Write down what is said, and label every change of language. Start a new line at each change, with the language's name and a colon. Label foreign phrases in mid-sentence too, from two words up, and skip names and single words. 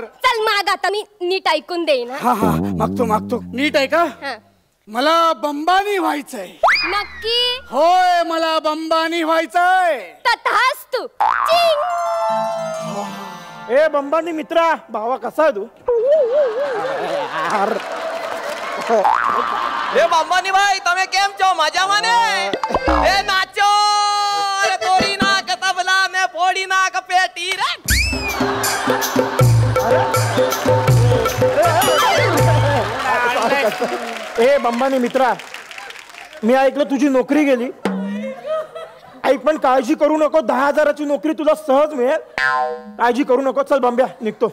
Marathi: चल माग आता, मी नीट ऐकून देईन. हा हा मागतो. नीट आहे का? मला बंबानी व्हायचंय. नक्की? होय, मला बंबानी व्हायचंय. तथास्तु. ए बंबानी मित्रा, भावा कसा आहे तू?
Gujarati: એ બાંબાની ભાઈ તમે કેમ છો? મજામાં ને? એ નાચો રે તોડી નાખ તબલા ને ફોડી નાખ પેટી રે.
Marathi: ए बंबानी मित्रा, मी ऐकलं तुझी नोकरी गेली. ऐक पण काळजी करू नको, 10,000ची नोकरी तुला सहज मिळेल. काळजी करू नको. चल बंब्या निघतो.